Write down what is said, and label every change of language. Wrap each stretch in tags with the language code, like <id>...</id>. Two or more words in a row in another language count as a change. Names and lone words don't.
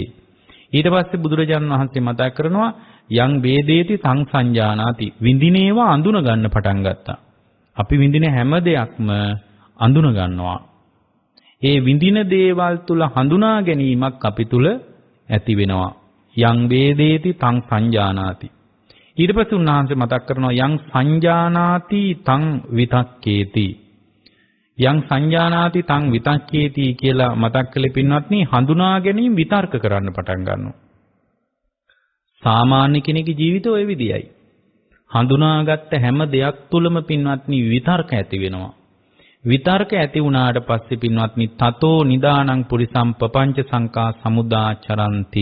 <si>ඊට පස්සේ බුදුරජාණන් වහන්සේ මතක් කරනවා</si> <pi>යං වේදේති තං සංජානාති</pi> <si>විඳිනේවා අඳුන ගන්න පටන් ගත්තා. අපි විඳින හැම දෙයක්ම අඳුන ගන්නවා. ඒ විඳින දේවල් තුල හඳුනා ගැනීමක් අපි තුල ඇති වෙනවා.</si> <pi>යං වේදේති තං සංජානාති.</pi> <si>ඊට පස්සේ උන්වහන්සේ මතක් කරනවා</si> <pi>යං සංජානාති තං විතක්කේති. යං සංජානාති තං විතක්කේති</pi> <si>කියලා මතක් කළේ පින්වත්නි හඳුනා ගැනීම විතර්ක කරන්න පටන් ගන්නවා. සාමාන්‍ය කෙනෙකුගේ ජීවිතය ওই විදියයි. හඳුනාගත්ත හැම දෙයක් තුළම පින්වත්නි විතර්ක ඇති වෙනවා. විතර්ක ඇති වුණාට පස්සේ පින්වත්නි</si> <pi>තතෝ නිදානං පුරිසම් පపంచ සංකා සමුදාචරಂತಿ.</pi>